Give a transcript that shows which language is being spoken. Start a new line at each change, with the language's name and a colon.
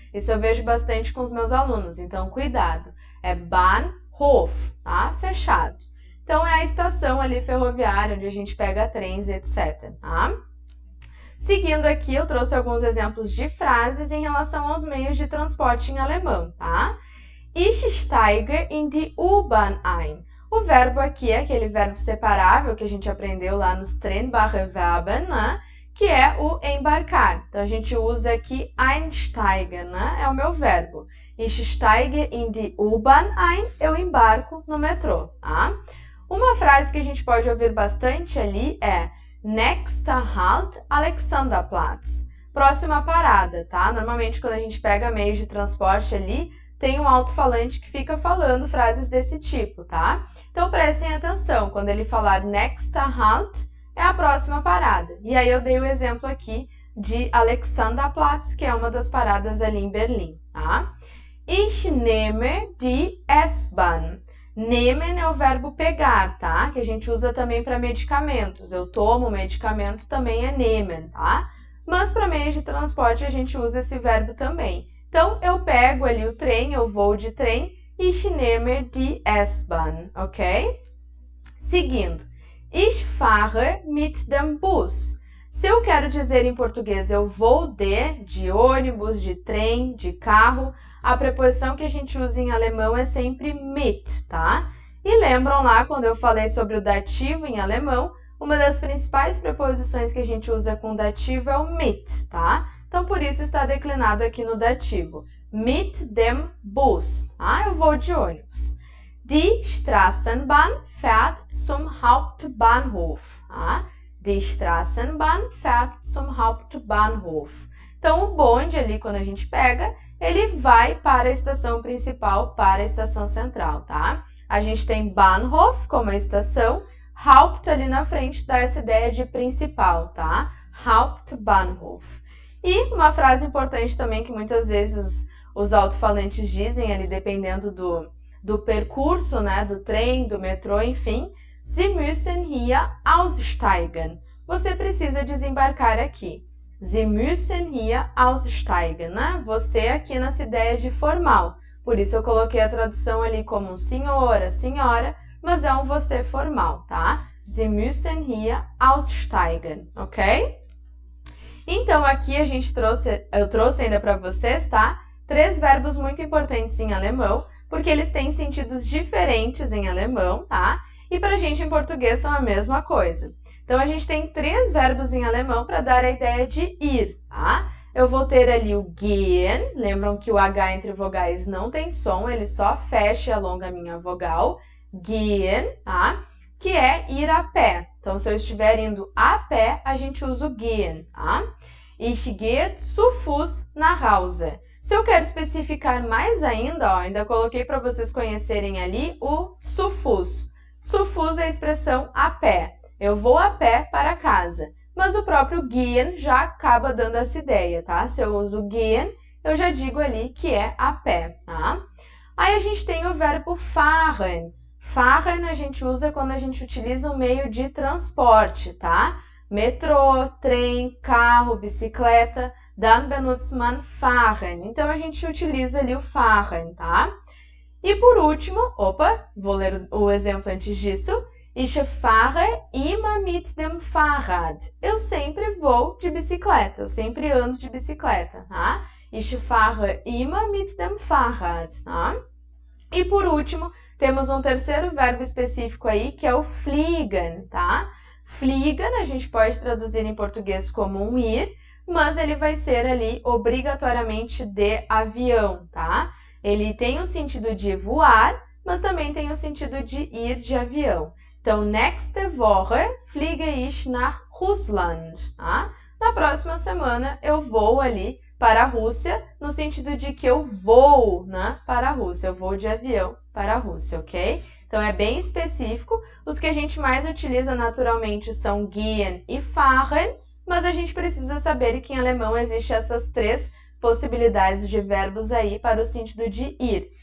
Portuguese: Isso eu vejo bastante com os meus alunos, então cuidado. É Bahnhof, tá? Fechado. Então é a estação ali ferroviária, onde a gente pega trens, etc, tá? Seguindo aqui, eu trouxe alguns exemplos de frases em relação aos meios de transporte em alemão, tá?
German: Ich steige in die U-Bahn ein.
Portuguese: O verbo aqui é aquele verbo separável que a gente aprendeu lá nos trennbare Verben, né? Que é o embarcar. Então, a gente usa aqui einsteigen, né? É o meu verbo.
German: Ich steige in die U-Bahn ein.
Portuguese: Eu embarco no metrô, tá? Uma frase que a gente pode ouvir bastante ali é
German: Nächster Halt,
Portuguese: Alexanderplatz. Próxima parada, tá? Normalmente, quando a gente pega meios de transporte ali, tem um alto-falante que fica falando frases desse tipo, tá? Então, prestem atenção. Quando ele falar
German: Nächster Halt,
Portuguese: é a próxima parada. E aí, eu dei o exemplo aqui de Alexanderplatz, que é uma das paradas ali em Berlim, tá?
German: Ich nehme die S-Bahn.
Portuguese: Nehmen é o verbo pegar, tá? Que a gente usa também para medicamentos. Eu tomo medicamento também é nehmen, tá? Mas para meios de transporte a gente usa esse verbo também. Então, eu pego ali o trem, eu vou de trem,
German: ich nehme die S-Bahn,
Portuguese: ok? Seguindo,
German: ich fahre mit dem Bus.
Portuguese: Se eu quero dizer em português eu vou de ônibus, de trem, de carro, a preposição que a gente usa em alemão é sempre mit, tá? E lembram lá quando eu falei sobre o dativo em alemão, uma das principais preposições que a gente usa com dativo é o mit, tá? Então, por isso está declinado aqui no dativo.
German: Mit dem Bus,
Portuguese: tá? Eu vou de ônibus.
German: Die Straßenbahn fährt zum Hauptbahnhof, tá? Die Straßenbahn fährt zum Hauptbahnhof.
Portuguese: Então, o bonde ali, quando a gente pega, ele vai para a estação principal, para a estação central, tá? A gente tem Bahnhof como a estação, Haupt ali na frente dá essa ideia de principal, tá? Hauptbahnhof. E uma frase importante também que muitas vezes os alto-falantes dizem ali, dependendo do percurso, né? Do trem, do metrô, enfim.
German: Sie müssen hier aussteigen.
Portuguese: Você precisa desembarcar aqui.
German: Sie müssen hier aussteigen, né?
Portuguese: Você aqui nessa ideia de formal. Por isso eu coloquei a tradução ali como um senhora, senhora, mas é um você formal, tá?
German: Sie müssen hier aussteigen, ok?
Portuguese: Então aqui eu trouxe ainda para vocês, tá? 3 verbos muito importantes em alemão, porque eles têm sentidos diferentes em alemão, tá? E para a gente em português são a mesma coisa. Então, a gente tem 3 verbos em alemão para dar a ideia de ir, tá? Eu vou ter ali o gehen, lembram que o H entre vogais não tem som, ele só fecha e alonga a minha vogal. Gehen, tá? Que é ir a pé. Então, se eu estiver indo a pé, a gente usa o gehen, tá?
German: Ich gehe zu Fuß nach Hause.
Portuguese: Se eu quero especificar mais ainda, ó, ainda coloquei para vocês conhecerem ali o zu Fuß. Zu Fuß é a expressão a pé. Eu vou a pé para casa. Mas o próprio gehen já acaba dando essa ideia, tá? Se eu uso gehen, eu já digo ali que é a pé, tá? Aí a gente tem o verbo fahren. Fahren a gente usa quando a gente utiliza um meio de transporte, tá? Metrô, trem, carro, bicicleta.
German: Dann benutzt man fahren.
Portuguese: Então, a gente utiliza ali o fahren, tá? E por último, vou ler o exemplo antes disso.
German: Ich fahre immer mit dem Fahrrad.
Portuguese: Eu sempre vou de bicicleta, eu sempre ando de bicicleta, tá?
German: Ich fahre immer mit dem Fahrrad, tá?
Portuguese: E por último, temos um terceiro verbo específico aí, que é o fliegen, tá? Fliegen, a gente pode traduzir em português como um ir, mas ele vai ser ali obrigatoriamente de avião, tá? Ele tem o sentido de voar, mas também tem o sentido de ir de avião. Então,
German: nächste Woche fliege ich nach Russland, tá?
Portuguese: Na próxima semana eu vou ali para a Rússia, no sentido de que eu vou, né, para a Rússia, eu vou de avião para a Rússia, ok? Então, é bem específico. Os que a gente mais utiliza naturalmente são gehen e fahren, mas a gente precisa saber que em alemão existem essas três possibilidades de verbos aí para o sentido de ir.